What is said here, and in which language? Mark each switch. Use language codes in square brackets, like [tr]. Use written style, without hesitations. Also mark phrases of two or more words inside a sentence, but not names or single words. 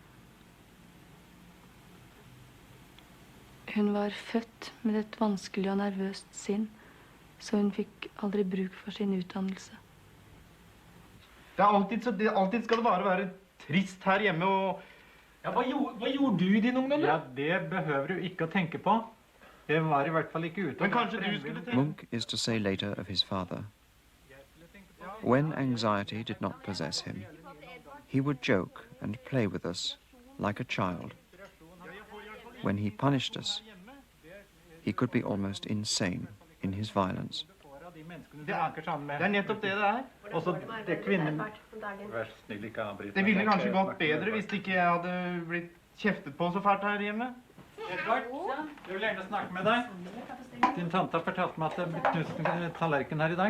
[no] Hun var født med et vanskelig og nervøst sinn, så hun fikk aldri bruk for sin utdannelse. Alltid skal det bare være trist her hjemme, og... Ja, hva gjorde du i din ungdom, da? Ja, det behøver du ikke å tenke på. Det var i hvert fall ikke ute. Men kanskje du skulle tenke... [en] Munch is to say later of his father When anxiety did not possess him, he would joke and play with us like a child. When he punished us, he could be almost insane in his violence. [no] Det nettopp det det Også det kvinnen... Det ville kanskje gått bedre hvis ikke jeg hadde blitt kjeftet på så fælt her hjemme. Edvard, jeg vil gjerne snakke med deg. Din tante har fortalt meg at det er knust en tallerken her i dag.